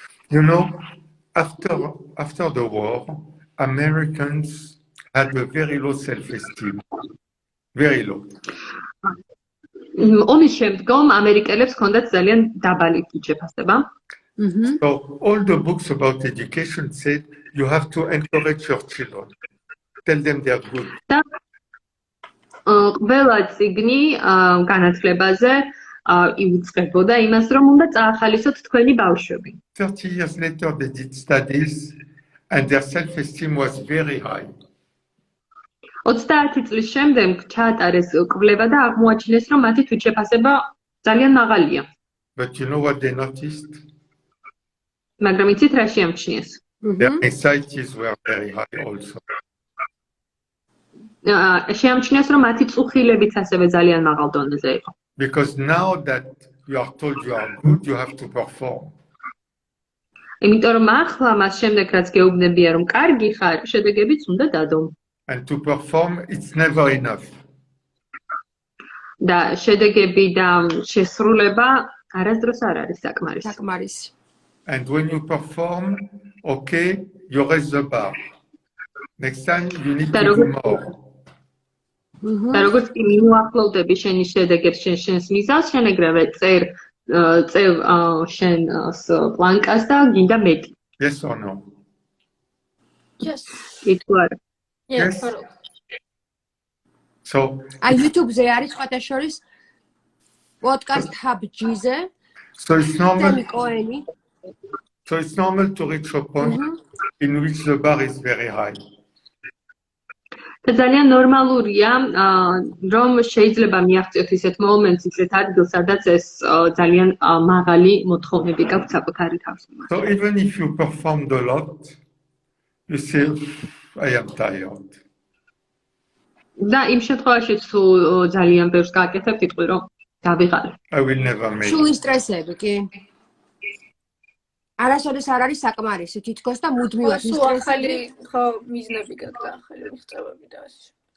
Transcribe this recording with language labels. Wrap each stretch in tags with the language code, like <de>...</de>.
<en>You know, after the war, Americans had a very low self-esteem. Very low.</en> <ka>ომის შემდგომ ამერიკელებს ჰქონდათ ძალიან დაბალი თვითშეფასება.</ka> <en>So all the books about education said you have to encourage your children. Tell them they are good.</en> <ka>ყველა წიგნი განათლებაზე იუწყებოდა იმას, რომ უნდა წაახალისოთ თქვენი ბავშვები.</ka> <en>30 years later they did studies and their self-esteem was very high.</en> <ka>30 წლის შემდეგ ჩაატარეს კვლევა და აღმოაჩინეს, რომ მათი თვითშეფასება ძალიან მაღალია.</ka> <en>But you know what they noticed?</en> <ka>მაგრამ იცით რა შეამჩნიეს?</ka> <en>Their anxieties were very high also.</en> <ka>შეამჩნიეს რომ მათი წუხილებიც ასევე ძალიან მაღალ დონეზე იყო.</ka> <en>Because now that you are told you are good, you have to perform.</en> <ka>იმიტომ რომ ახლა მას შემდეგ რაც გეუბნებია რომ კარგი ხარ, შედეგებიც უნდა დადო.</ka> <en>And to perform, it's never enough.</en> <ka>და შედეგები და შესრულება არასდროს არ არის საკმარისი. საკმარისი.</ka> <en>And when you perform, okay, you raise the bar. Next time you need to do more.</en> <ka>და როგორც კი მიუახლოვდები შენი შედეგებს შენს მიზანს, შენ ეგრევე წევ შენ პლანკას და გინდა მეტი.</ka> <en>Yes or no? Yes.</en> <ka>კი თუ არა?</ka> <en>Yes. Totally. So</en> <ka>აი YouTube-ზე არის სხვათა შორის podcast hub G-ზე.</ka> <en>So it's normal. Cohen. So it's normal to reach a point in which the bar is very high.</en> <ka>და ძალიან ნორმალურია რომ შეიძლება მიაღწიოთ ისეთ მომენტს, ისეთ ადგილს, სადაც ეს ძალიან მაღალი მოთხოვნები გაქვთ საკუთარი თავის მიმართ.</ka> <en>So even if you performed a lot, you say, I am tired.</en> <ka>და იმ შემთხვევაში თუ ძალიან ბევრს გააკეთებ, იტყვი რომ დავიღალე.</ka> <en>I will never make it.</en> <ka>სული სტრესები, კი. არასოდეს არ არის საკმარისი, თითქოს და მუდმივად ახალი ხო მიზნები გაქვს და ახალი მიღწევები და ასე.</ka>